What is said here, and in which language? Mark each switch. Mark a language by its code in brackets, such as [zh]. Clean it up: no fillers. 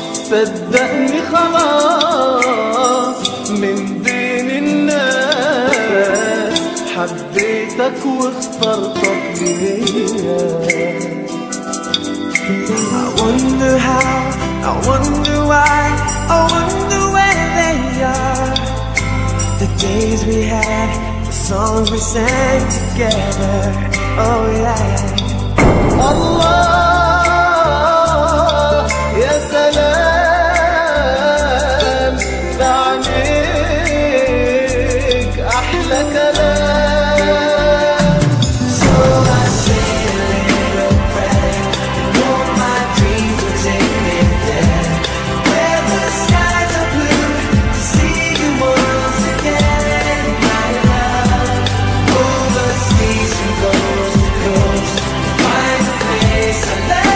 [ar] صدقني خلاص من بين الناس حبيتك واخترتك ليا. [en] I wonder how, I wonder why, I wonder where they are. The days we had, the songs we sang together. Oh yeah. [ar] Allah ya salam, بعينيك أحلى كلام. [en] So I say a little prayer, and all my dreams will take me there, where the skies are blue, to see you once again, my love. Overseas from coast to coast, find a place I